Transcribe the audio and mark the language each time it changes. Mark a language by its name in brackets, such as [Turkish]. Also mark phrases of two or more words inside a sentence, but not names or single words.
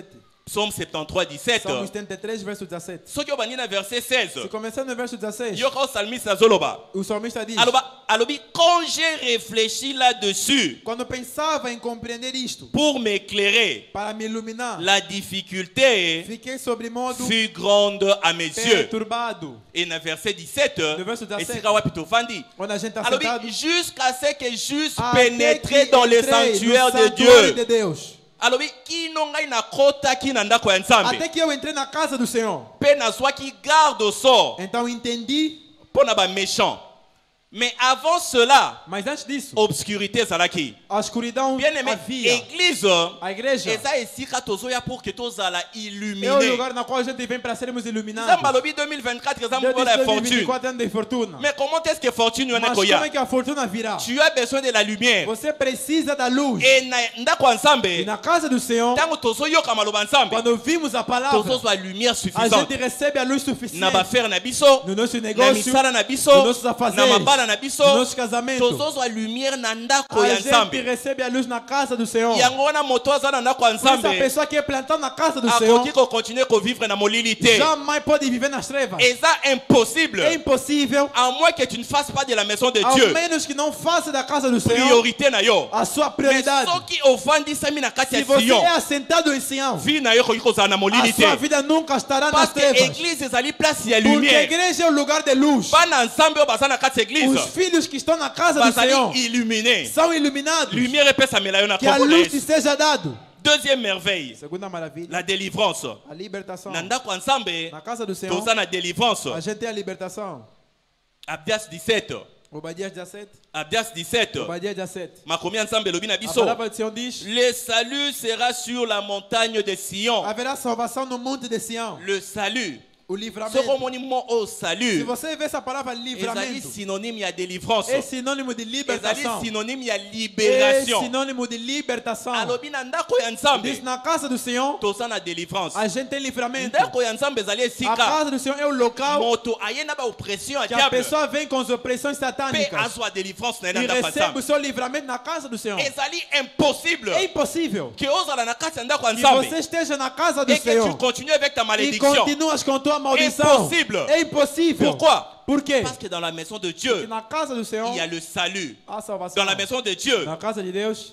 [French] Psaume 73, 17. [Portuguese] Salmos 73, verso 17. [Lingala] Soki obandi na verset 16. [Portuguese] Se começar no verso 16, [Lingala] Yoka o salmiste azoloba. [Portuguese] o salmista diz: [French] Alobi, quand j'ai réfléchi là-dessus [Portuguese] quando pensava em compreender isto, [French] pour m'éclairer, [Portuguese] para me iluminar, [French] la difficulté [Portuguese] fiquei sobre modo [French] fut grande à mes yeux. [Portuguese] perturbado. [French] Et dans verset 17, Le verset 17, [Lingala] esika wapi tovandi. [Portuguese] Onde a gente está [Lingala] Alobi, [Portuguese] sentado, [French] jusqu'à ce que j'eusse [Portuguese] até [French] pénétré [Portuguese] que [French] dans le [Portuguese] entrei no [French] sanctuaire de [Portuguese] santuário [French] Dieu. [Portuguese] de Deus. [Lingala] Alobi, kino ngai nakotaki na ndako ya Nzambe. [Portuguese] Até que eu entrei na casa do Senhor. [Lingala] Pe nazwaki garde au sort [Portuguese] Então entendi, [Lingala] mpo na [French] méchant. Mais avant cela, [Portuguese] mas antes disso, [Lingala] obscurité ezalaki. [Portuguese] a escuridão [French] Bien aimé, [Portuguese] havia. [French] église, [Portuguese] A igreja [Lingala] eza esika tozoya [French] pour que [Lingala] tozala [Portuguese] é o [Lingala] illuminé. [Portuguese] lugar na qual a gente vem para sermos iluminados. [Lingala] Nzambe alobi 2024 eza [Portuguese] Deus [Lingala] mbola [Portuguese] disse [Lingala] ya fortune. [Portuguese] 2024 ano de fortuna. [French] Mais comment est-ce que fortune wana [Portuguese] Mas como é [Lingala] koya? [Portuguese] que a fortuna virá? [French] Tu as besoin de la lumière. [Portuguese] Você precisa da luz. [Lingala] Et na ndako ya [Portuguese] E [Lingala] Nzambe, [Portuguese] na casa do Senhor, [Lingala] ntango tozoyoka maloba Nzambe, [Portuguese] quando ouvimos a palavra, [Lingala] tozozwa lumière [Portuguese] a [Lingala] suffisante [Portuguese] gente recebe a luz [Lingala] na [Portuguese] suficiente [Lingala] bafere na biso, [Portuguese] no nosso [Lingala] na [Portuguese] negócio, [Lingala] misala na biso, [Portuguese] nos nossos [Lingala] na [Portuguese] afazeres, [Lingala] mabala na biso, [Portuguese] no nosso casamento. [Lingala] tozozwa lumière na ndako [Portuguese] A [Lingala] ya [Portuguese] gente [Lingala] Nzambe. [Portuguese] recebe a luz na casa do Senhor. [Lingala] Yango wana moto aza na ndako ya [Portuguese] Por isso a [Lingala] Nzambe [Portuguese] pessoa que é plantada na casa do Senhor [Lingala] akoki kokontinue kovivre na molili te. [Portuguese] jamais pode viver nas trevas. [Lingala] Eza impossible, [Portuguese] É impossível, [French] à moins que tu ne fasses pas de la maison de [Portuguese] ao [French] Dieu [Portuguese] menos que não faça da casa do Senhor [Lingala] priorité na yo. [Portuguese] a sua [Lingala] Mais [Portuguese] prioridade. [Lingala] soki ofandisami na kati [Portuguese] Se [Lingala] ya [Portuguese] você [Lingala] Sion, [Portuguese] é assentado em Sião, [Lingala] vie na yo koki kozala na [Portuguese] a [Lingala] molili [Portuguese] sua [Lingala] te. [Portuguese] vida nunca estará nas [French] Parce que [Portuguese] trevas. [Lingala] l'église ezali place ya [Portuguese] Porque a [Lingala] lumière. [Portuguese] igreja é o lugar de luz. [Lingala] Bana nzambe oyo baza na kati ya église [Portuguese] Os filhos que estão na casa do Senhor [Lingala] bazali illuminé. [Portuguese] são iluminados. [Lingala] Lumière epesamela yo na [Portuguese] Que a [Lingala] kombo na [Portuguese] luz te [Lingala] Yesu. [Portuguese] seja dado. [French] Deuxième merveille, [Portuguese] Segunda maravilha, [French] la délivrance. [Portuguese] a libertação. [Lingala] Na ndako ya Nzambe [Portuguese] Na casa do Senhor, [Lingala] toza na délivrance. [Portuguese] a gente tem a libertação. [French] Abdias 17. [Portuguese] Obadias 17. [French] Abdias 17. [Portuguese] Obadias 17. [Lingala] Makomi ya Nzambe elobi na [Portuguese] A [Lingala] biso. [Portuguese] palavra do Senhor diz: [French] Le salut sera sur la montagne de Sion. [Portuguese] haverá salvação no monte de Sião. [French] Le salut. [Portuguese] O [Lingala] Soko [Portuguese] livramento. [Lingala] moni mo o [Portuguese] Se [Lingala] salut. [Portuguese] você vê essa palavra [Lingala] Ezali [Portuguese] livramento, [Lingala] synonyme ya délivrance. [Portuguese] é sinônimo de [Lingala] Ezali [Portuguese] libertação. [Lingala] synonyme ya [Portuguese] É [Lingala] libération. [Portuguese] sinônimo de libertação. [Lingala] Alobi na ndako ya [Portuguese] Diz [Lingala] Nzambe [Portuguese] na casa do Senhor, [Lingala] toza na délivrance. [Portuguese] a gente tem livramento. [Lingala] Ndako ya Nzambe ezali [Portuguese] A [Lingala] esika [Portuguese] casa do Senhor é o local [Lingala] moto aye na ba oppression ya [Portuguese] que a [Lingala] diable [Portuguese] pessoa vem com as opressões [Lingala] pe [Portuguese] satânicas [Lingala] azwa délivrance na [Portuguese] e [Lingala] ndako ya [Portuguese] recebe o [Lingala] Nzambe. [Portuguese] seu livramento na casa do Senhor. [Lingala] Ezali impossible [Portuguese] É impossível [Lingala] que ozala na kati ya ndako ya [Portuguese] que você [Lingala] Nzambe [Portuguese] esteja na casa do [French] et que tu [Portuguese] Senhor [French] continues avec ta [Portuguese] e [French] malédiction. [Portuguese] continuas com tua maldição. [French] Impossible. [Portuguese] É impossível. [French] Pourquoi? [Portuguese] Por quê? [French] Parce que dans la maison de [Portuguese] Porque [French] Dieu, [Portuguese] na casa do Senhor [French] il y a le salut. [Portuguese] há salvação. [French] Dans la maison de Dieu, [Portuguese] Na casa de Deus